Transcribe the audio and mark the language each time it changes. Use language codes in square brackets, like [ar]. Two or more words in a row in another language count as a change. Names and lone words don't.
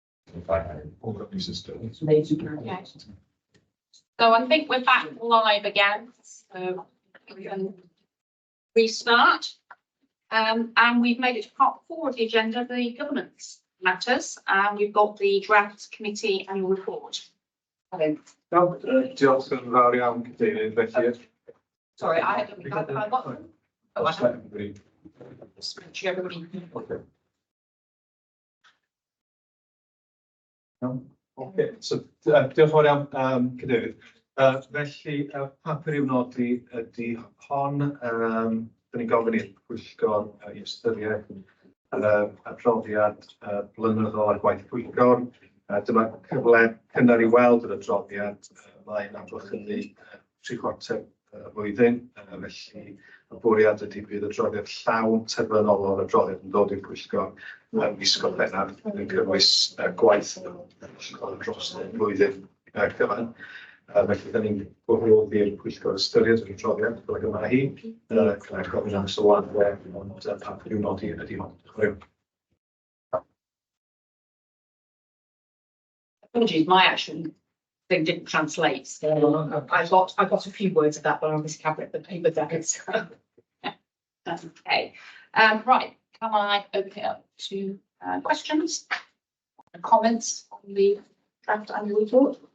[en] Okay. So I think we're back live again, so we can restart. And we've made it to part 4 of the agenda, the governance matters, and we've got the draft committee annual report. [cy] Diolch yn fawr iawn, Cadeirydd, felly. [en] Sorry, I got them. Oh, I have. Everybody. Okay, so [cy] diolch yn fawr iawn, Cadeirydd. Felly, papur i'w nodi ydy hon, da ni'n gofyn i'r Pwyllgor i ystyried adroddiad blynyddol ar gwaith Pwyllgor. Dyma cyfle cynnar i weld yr adroddiad mae'n amgylchynu 3/4 y flwyddyn. Felly, y bwriad ydy bydd adroddiad llawn terfynol o'r adroddiad yn dod i'r Pwyllgor mis Gorffennaf yn cynnwys gwaith y Pwyllgor dros y flwyddyn cyfan. Felly, da ni'n gwahoddi'r Pwyllgor ystyried yr adroddiad fel yma hi. Cynnal gofyn am sylwadau, ond papur i'w nodi ydy hon. [en] Apologies, my action thing didn't translate. So I got a few words of that, but I obviously can't read the paper down. So. Okay. Right. Can I open it up to questions and comments on the draft annual report?